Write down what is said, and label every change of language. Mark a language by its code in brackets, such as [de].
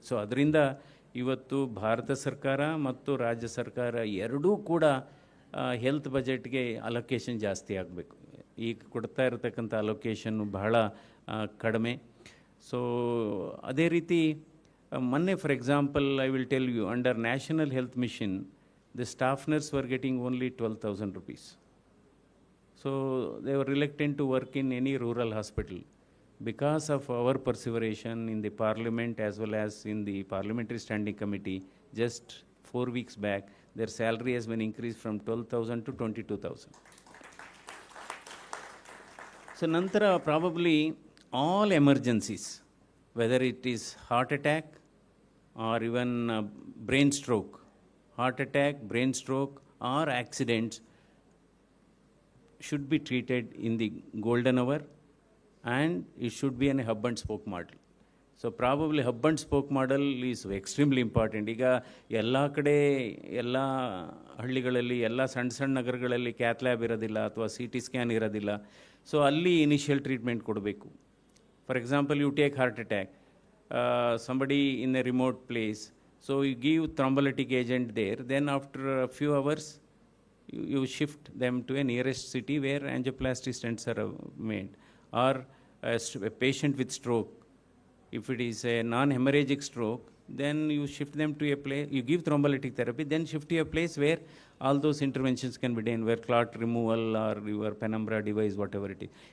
[kn] So ಅದರಿಂದ ಇವತ್ತು ಭಾರತ ಸರ್ಕಾರ ಮತ್ತು ರಾಜ್ಯ ಸರ್ಕಾರ ಎರಡೂ ಕೂಡ ಹೆಲ್ತ್ ಬಜೆಟ್ಗೆ ಅಲೋಕೇಶನ್ ಜಾಸ್ತಿ ಆಗಬೇಕು. ಈಗ ಕೊಡ್ತಾ ಇರತಕ್ಕಂಥ ಅಲೋಕೇಶನ್ನು ಬಹಳ ಕಡಿಮೆ. ಸೊ ಅದೇ ರೀತಿ ಮೊನ್ನೆ [en] For example I will tell you, under national health mission the staff nurse were getting only 12,000 rupees. So they were reluctant to work in any rural hospital. Because of our perseveration in the parliament as well as in the parliamentary standing committee, just 4 weeks back, their salary has been increased from 12,000 to 22,000. So nantara probably all emergencies, whether it is heart attack or even brain stroke, heart attack, brain stroke or accidents should be treated in the golden hour, and it should be in a hub and spoke model. So probably hub and spoke model is extremely important. [kn] ಈಗ ಎಲ್ಲ ಕಡೆ ಎಲ್ಲ ಹಳ್ಳಿಗಳಲ್ಲಿ ಎಲ್ಲ ಸಣ್ಣ ನಗರಗಳಲ್ಲಿ cath lab ಇರೋದಿಲ್ಲ ಅಥವಾ CT ಸ್ಕ್ಯಾನ್ ಇರೋದಿಲ್ಲ. ಸೊ ಅಲ್ಲಿ ಇನಿಷಿಯಲ್ ಟ್ರೀಟ್ಮೆಂಟ್ ಕೊಡಬೇಕು. [en] For example you take heart attack, somebody in a remote place, so you give thrombolytic agent there, then after a few hours you shift them to a nearest city where angioplasty stents are made. Or a patient with stroke, if it is a non-hemorrhagic stroke, then you shift them to a place, you give thrombolytic therapy, then shift to a place where all those interventions can be done, where clot removal or your penumbra device, whatever it is.